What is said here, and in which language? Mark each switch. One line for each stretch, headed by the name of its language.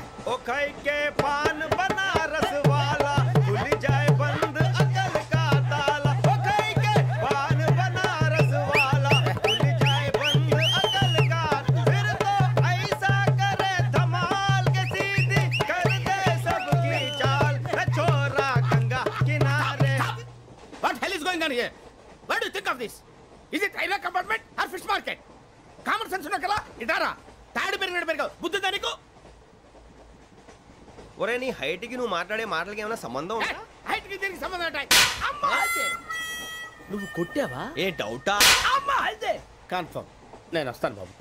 Hindi: ओ खाई के पान बनारस वाला खुल जाए बंद अकल का ताला ओ खाई के पान बनारस वाला खुल जाए बंद अकल का फिर तो ऐसा करे धमाल के सीधी कर दे सबकी चाल छोरा गंगा किनारे
English: What hell is going on here? What do you think of this? Is it railway compartment or fish market?
Telugu: Common sense ఉన్న కదా ఇటారా తాడు పెరిగాడు బుద్ధి దానికి ఒరే నీ హైట్ కి నువ్వు మాట్లాడే మాటలకి ఏమైనా సంబంధం ఉందా హైట్ కి దీనికి సంబంధం ఉంటాయి అమ్మా నువ్వు కొట్టావా ఏ డౌటా అమ్మా అయితే కన్ఫర్మ్ నేను వస్తాను బాబు